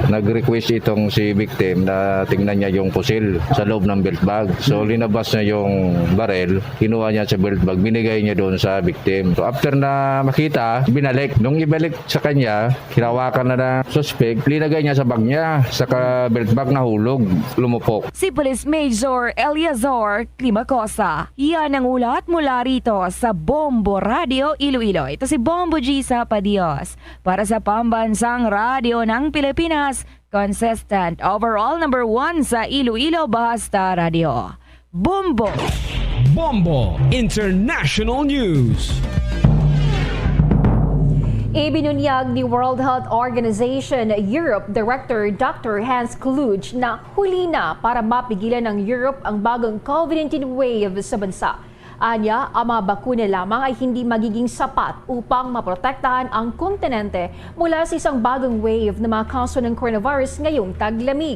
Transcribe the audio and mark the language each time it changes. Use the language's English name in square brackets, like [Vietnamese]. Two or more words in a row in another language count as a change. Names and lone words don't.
[Filipino] Nag-request itong si victim na tingnan niya yung pusil sa loob ng belt bag. So linabas niya yung barel, kinuha niya sa belt bag, binigay niya doon sa victim. So after na makita, binalik. Nung ibalik sa kanya, hinawakan na ng suspect, linagay niya sa bag niya, sa belt bag nahulog, lumupok. Si Police Major Eliazar Climacosa. Yan ang ulat mula rito sa Bombo Radio Iloilo. Ito si Bombo G sa Padios. Para sa Pambansang Radio ng Pilipinas, [English] consistent overall [Filipino] number 1 sa Iloilo Basta Radio. Bombo! Bombo International News. Ibinunyag ni World Health Organization Europe Director Dr. Hans Kluge na huli na para mapigilan ng Europe ang bagong COVID-19 wave sa bansa. Anya, ang mga bakuna lamang ay hindi magiging sapat upang maprotektahan ang kontinente mula sa isang bagong wave ng mga kaso ng coronavirus ngayong taglamig.